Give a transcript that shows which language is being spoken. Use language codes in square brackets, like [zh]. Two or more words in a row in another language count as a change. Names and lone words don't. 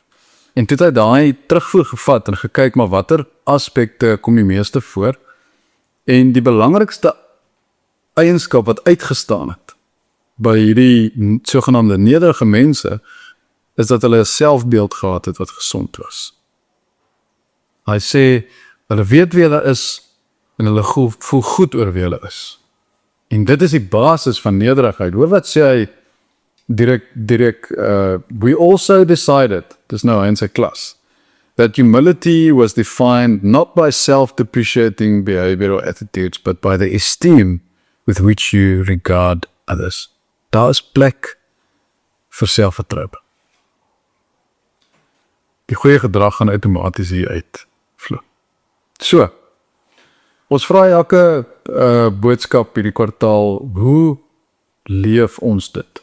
[af] En toe het hy daai terugvoer gevat, en gekyk, maar watter aspekte kom die meeste voor, en die belangrikste eienskap wat uitgestaan het, by hierdie sogenaamde nederige mense, is dat hulle 'n selfbeeld gehad het wat gesond was. Hy sê, hulle weet wie hulle is, en hulle voel goed oor wie hulle is. En dit is die basis van nederigheid. Hoor wat sê hy, direk, [en] we also decided, [af] dis nou in sy klas, [en] that humility was defined not by self-depreciating behavior or attitudes, but by the esteem with which you regard others. [af] Daar is plek vir selfvertroue. Die goeie gedrag gaan outomaties hier uitvloei. So, ons vra elke boodskap hierdie kwartaal, hoe leef ons dit?